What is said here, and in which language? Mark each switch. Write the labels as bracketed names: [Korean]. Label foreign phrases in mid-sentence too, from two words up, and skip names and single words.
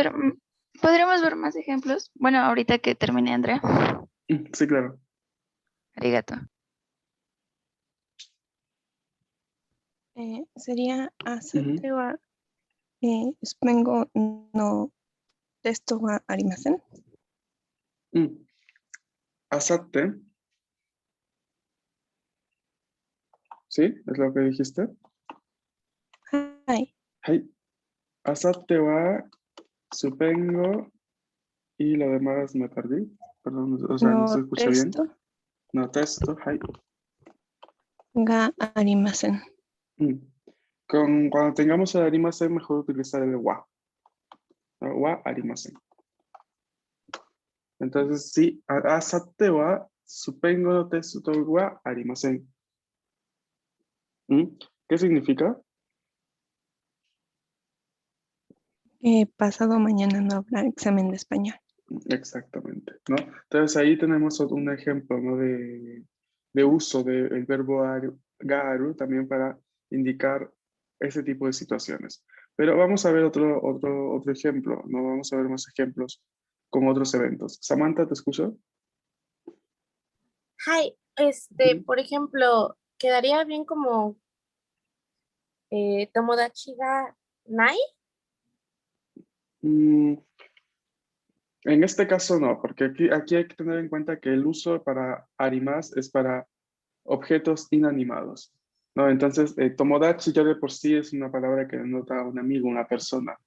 [Spanish] ver, podríamos ver más ejemplos. Bueno, ahorita que termine, Andrea. Sí, claro. [Japanese] Arigato. [Spanish] Sería Ujú. [Japanese] あさって は スペイン語 の テスト は ありません. Asate, [Spanish] ¿sí? ¿Es lo que dijiste? [Japanese] Hai. はい。あさって は スペイン語 [Spanish] y lo demás me perdí. Perdón, o sea, no se No escucha bien. [Japanese] testo [Spanish] No, texto, hai. [Japanese] が ありません. Mm. [Spanish] Cuando tengamos el arimasen, mejor utilizar el wa. ¿No? [Japanese] は ありません. [Spanish] Entonces, sí, [Japanese] あさって は スペイン語 の テスト は ありません. [Spanish] ¿Qué significa? Pasado mañana no habrá examen de español. Exactamente, ¿no? Entonces ahí tenemos un ejemplo, ¿no?, de uso del verbo garu también para indicar ese tipo de situaciones. Pero vamos a ver otro ejemplo, ¿no? Vamos a ver más ejemplos con otros eventos. Samantha, ¿te escucho? Hi, Ujú. por ejemplo, quedaría bien como [Japanese] 友達 が ない. [Spanish] Mm, en este caso no, porque aquí hay que tener en cuenta que el uso para arimas es para objetos inanimados, ¿no? Entonces, tomodachi ya de por sí es una palabra que denota a un amigo, una persona, ¿no?